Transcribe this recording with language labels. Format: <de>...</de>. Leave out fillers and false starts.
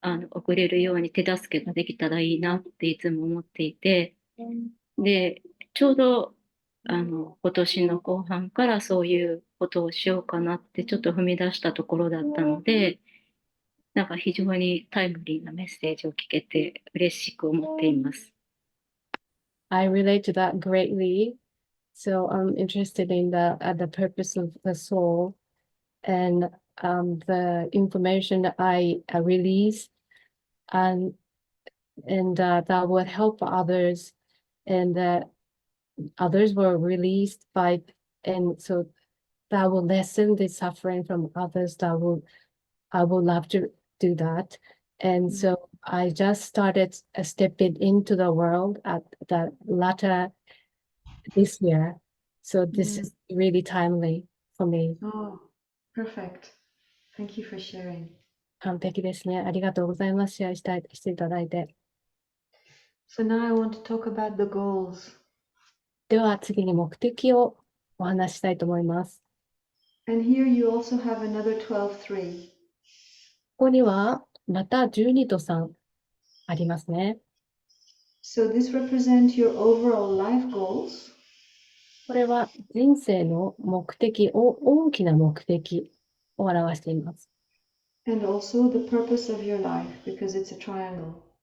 <ja>送れるように手助けができたらいいなっていつも思っていて、で、ちょうど今年の後半からそういうことをしようかなってちょっと踏み出したところだったので、なんか非常にタイムリーなメッセージを聞けて嬉しく思っています。</ja> <en>I relate to that greatly. So I'm interested in the purpose of the soul and the information that I release and that would help others and that others were released by and so that will lessen the suffering from others. I would love to do that And so I just started stepping into the world at the latter this year. So this is really timely for me. Oh, perfect. Thank you for sharing.</en> <ja>完璧ですね。ありがとうございます。シェアしていただいて。</ja> <en>So now I want to talk about the goals.</en> <ja>では次に目的をお話ししたいと思います。</ja> <en>And here you also have another 12.3.</en> <ja>ここにはまた12と3ありますね。</ja> <en>So this represents your overall life goals.</en> <ja>これは人生の目的を、大きな目的を表しています。</ja> <en>And also the purpose of your life, because it's a triangle.</en>